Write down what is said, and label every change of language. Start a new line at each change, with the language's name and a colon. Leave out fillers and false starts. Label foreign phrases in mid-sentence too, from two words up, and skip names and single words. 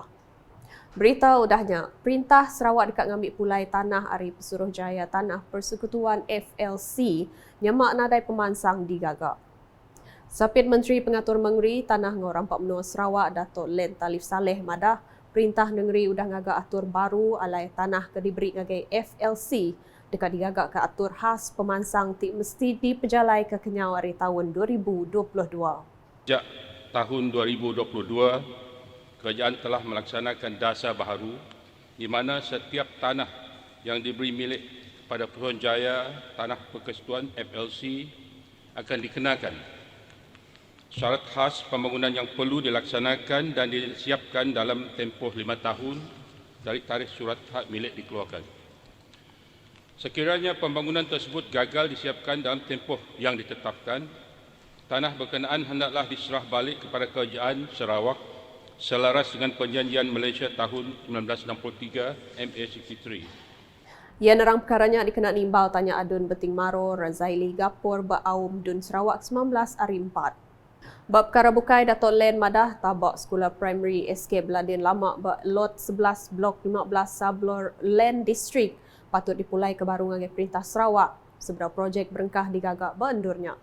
Iban: Berita udahnya, Perintah Sarawak dekat ngambil pulai tanah Ari Pesuruhjaya Tanah Persekutuan FLC nyemak nadai pemansang digagak. Sapit Menteri Pengatur Mengeri Tanah ngau Rampak Menua Sarawak Dato' Len Talif Saleh Madah, Perintah Negeri udah ngagak atur baru alai tanah ke diberi ngagai FLC dekat digagak ke atur khas pemansang tik mesti dipejalai ke kenyau hari tahun 2022.
Malay: Sejak tahun 2022, kerajaan telah melaksanakan dasar baharu di mana setiap tanah yang diberi milik kepada Pesuruhjaya Tanah Persekutuan FLC akan dikenakan syarat khas pembangunan yang perlu dilaksanakan dan disiapkan dalam tempoh 5 tahun dari tarikh surat hak milik dikeluarkan. Sekiranya pembangunan tersebut gagal disiapkan dalam tempoh yang ditetapkan, tanah berkenaan hendaklah diserah balik kepada Kerajaan Sarawak selaras dengan Perjanjian Malaysia tahun 1963 MA63.
Iban: Ia nerang perkaranya dikena nimbal tanya adun Beting Maro Razaili Gapur Ba'awum Dun Sarawak 19 hari 4. Bab perkara bukai Dato' Len Madah tabak Sekolah Primary SK Beladin Lama Lot 11 Blok 15 Sablor Land District patut dipulai ke baru ngagai Perintah Sarawak seberapa projek berengkah digagak bandurnya.